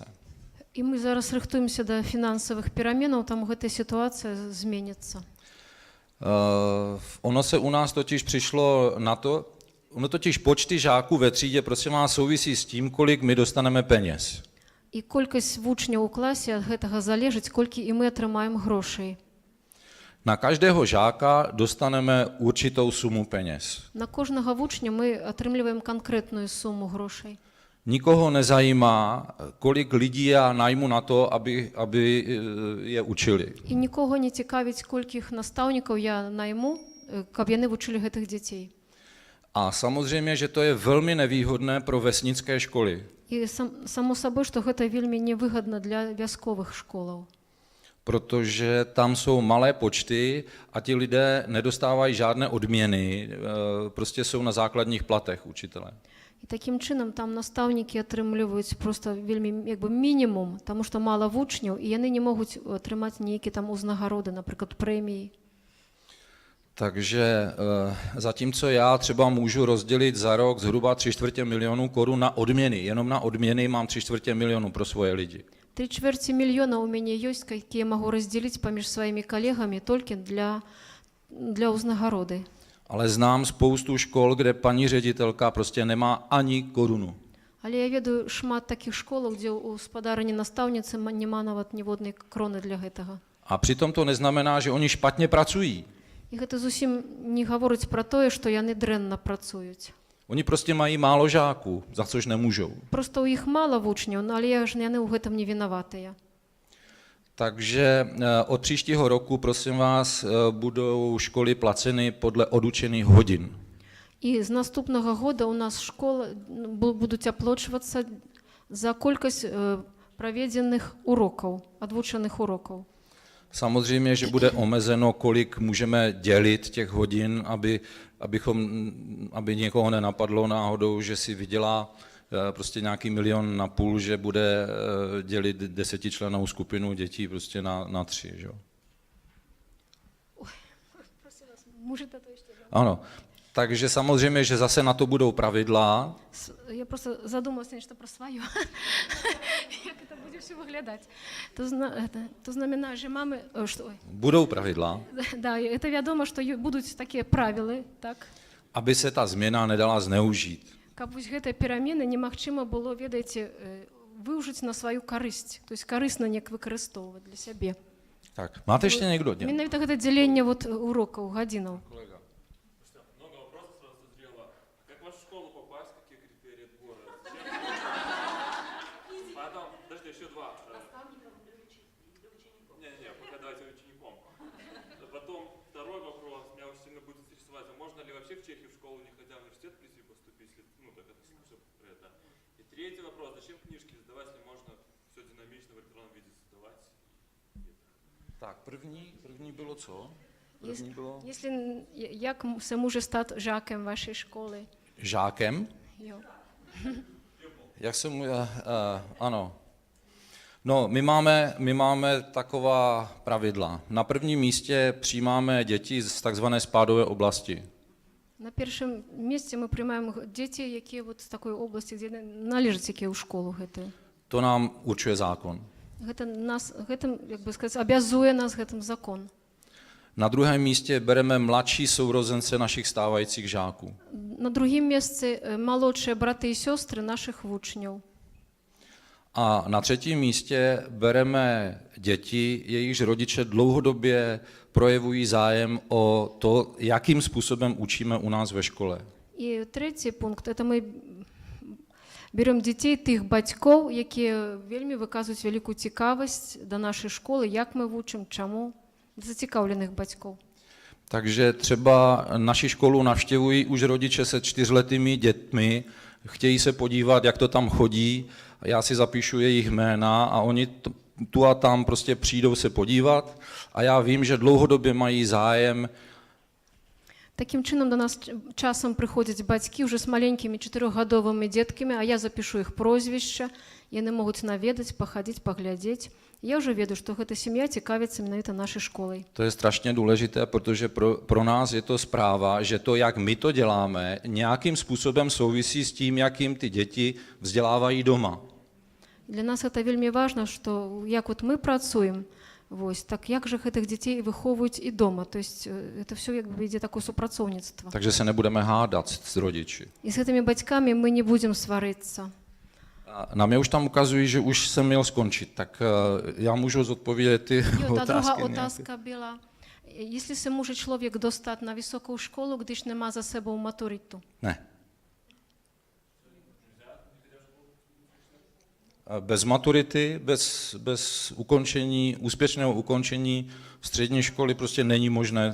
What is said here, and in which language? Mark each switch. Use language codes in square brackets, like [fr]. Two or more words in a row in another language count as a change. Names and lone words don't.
[be] І мы зараз рыхтуемся да фінансавых пераменаў, там гэтая сітуацыя зменіцца. [cs] Ono se u nás totiž přišlo na to, ono totiž počty žáků ve třídě prosím vás souvisí s tím, kolik my dostaneme peněz. [be] І колькасць вучняў у класе ад гэтага залежыць, колькі і мы атрымаем грошай. [cs] Na každého žáka dostaneme určitou sumu peněz. [be] На кожнага вучня мы атрымліваем канкрэтную суму грошай. [cs] Nikoho nezajímá, kolik lidí já najmu na to, aby je učili. [be] І нікога не цікавіць, колькіх настаўнікаў я найму, каб яны вучылі гэтых дзяцей. [cs] A samozřejmě, že to je velmi nevýhodné pro vesnické školy, [be] І само сабой, што гэта вельмі невыгадна для вясковых школаў. [cs] protože tam jsou malé počty a ti lidé nedostávají žádné odměny, prostě jsou na základních platech učitelé. [be] І такім чынам там настаўнікі атрымліваюць проста вельмі як бы мінімум, таму што мала вучняў, і яны не могуць атрымаць нейкі там узнагароды, напрыклад, прэміі. [cs] Takže zatímco já třeba můžu rozdělit za rok zhruba 3/4 milionu korun na odměny, jenom na odměny mám 3/4 milionu pro svoje lidi. [be] 3/4 мільёна ў мяне ёсць, якія магу раздзеліць паміж сваімі калегамі толькі для ўзнагароды. [cs] Ale znám spoustu škol, kde paní ředitelka prostě nemá ani korunu. [be] Але я ведаю шмат такіх школаў, дзе ў спадарыні настаўніцы няма нават ніводнай кроны для гэтага. [cs] A přitom to neznamená, že oni špatně pracují. [be] І гэта зусім не гаворыць пра тое, што яны дрэнна працуюць. [cs] Oni prostě mají málo žáků, za což nemůžou. [be] Проста ў іх мала вучняў, але яны ў гэтым не вінаватыя. [cs] Takže od příštího roku, prosím vás, budou školy placeny podle odučených hodin. [be] І з наступнага года ў нас школы будуць аплачвацца за колькасць праведзеных урокаў, адвучаных урокаў. [cs] Samozřejmě, že bude omezeno, kolik můžeme dělit těch hodin, aby někoho nenapadlo náhodou, že si vydělá prostě nějaký 1,5 milionu, že bude dělit 10člennou skupinu dětí prostě na 3. Že? Ano, takže samozřejmě, že zase na to budou pravidla. [ru] Я просто задумалась нечто про свое. Як это будет все выглядать. [cs] To znamená, že máme... Budou pravidla. [be] Да, это вядома, што будуць такія правілы, так? [cs] Aby se ta změna nedala zneužít. [be] Каб вось гэтыя перамены немагчыма было, ведаеце, выўжыць на сваю карысць, [ru] то есть [be] карысна неяк выкарыстоўваць для сябе. Так, [cs] máte ještě někdo? [be] Менавіта гэта дзяленне вот урокаў, гадзінаў. [ru] Много вопросов сразу созрело. Как в вашу школу попасть, какие критерии отбора? Потом, подожди, еще два. Наставником для учеников. Не-не-не, пока давайте учеником. Потом второй вопрос, меня очень сильно будет интересовать. А можно ли вообще в Чехии в школу, не ходя в университет, прийти поступить? Ну, так это все про это. И третий вопрос, зачем книжки сдавать, если можно все динамично в электронном виде создавать? [cs] Tak, první bylo co? První bylo... [uk] Як се може стати жаком вашої школи? [cs] Žákem? Jo. Jak jsem... ano. No, my máme taková pravidla. Na prvním místě přijímáme děti z takzvané spádové oblasti. [be] На першым месте мы приймаем дзеці, якія вот з такой обласці, дзе належаць якія ў школу гэтую. [cs] To nám určuje zákon. [be] Гэтым, як бы сказаць, абязуе нас гэтым закон. [cs] Na druhém místě bereme mladší sourozence našich stávajících žáků. [be] На другім месцы малодшыя браты і сёстры нашых вучняў. [cs] A na třetím místě bereme děti, jejichž rodiče dlouhodobě projevují zájem o to, jakým způsobem učíme u nás ve škole. [be] І трэці пункт, [ru] это мы берем [be] дзяцей тых бацькоў, якія вельмі выказваюць вялікую цікавасць да нашай школы, як мы вучым, чаму, зацікаўленых бацькоў. [cs] Takže třeba naši školu navštěvují už rodiče se 4letými dětmi, chtějí se podívat, jak to tam chodí, já si zapíšu jejich jména a oni tu a tam prostě přijdou se podívat a já vím, že dlouhodobě mají zájem. [be] Такім чынам до нас часам прыходзяць бацькі ўжо з маленькімі 4гадовымі дзеткамі, а я запішу іх прозвішча, яны могуць наведаць, пахадзіць, паглядзець. [ru] Я уже веду, что эта семья [be] цікавится менавіта [ru] нашей школой. [cs] To je strašně důležité, protože pro nás je to zpráva, že to, jak my to děláme, nějakým způsobem souvisí s tím, jakým ty děti vzdělávají doma. [be] Для нас это вельмі важно, что як вот мы працуем, вось, так як же гэтых дзяцей выхоўваюць і дома. [ru] То есть это все [be] як бы ідзе такое супрацоўніцтва. [cs] Takže se nebudeme hádat s rodiči. [be] І з гэтымі бацькамі мы не будем сварыцца. [cs] Na mě už tam ukazují, že už jsem měl skončit, tak já můžu zodpovědět ty [uk] Та друга [cs] otázky. [uk] отазка була. Якщо се може чоловік достати на високу школу, де ж нема за собою матуриту? [cs] Ne. Bez maturity, bez ukončení, úspěšného ukončení střední školy prostě není možné.